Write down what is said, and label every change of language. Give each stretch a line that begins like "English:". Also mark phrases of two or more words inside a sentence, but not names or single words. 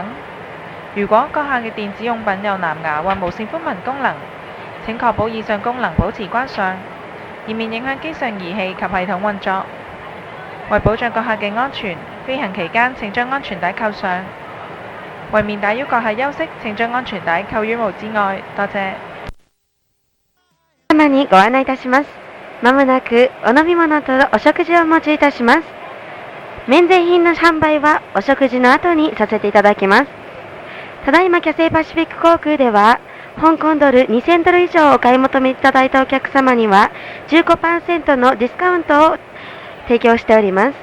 Cantonese: 如果閣下嘅電子用品有藍牙或無線寬頻功能，請確保以上功能保持關上，以免影響機上儀器及系統運作。為保障閣下嘅安全，飛行期間請將安全帶扣上。為免打擾閣下休息，請將安全帶扣於帽之外。多謝。
Japanese: 様にご案内いたします。まもなくお飲み物とお食事をお持ちいたします。免税品の販売はお食事の後にさせていただきます。ただいまキャセイパシフィック航空では香港ドル2000ドル以上お買い求めいただいたお客様には 15% のディスカウントを提供しております。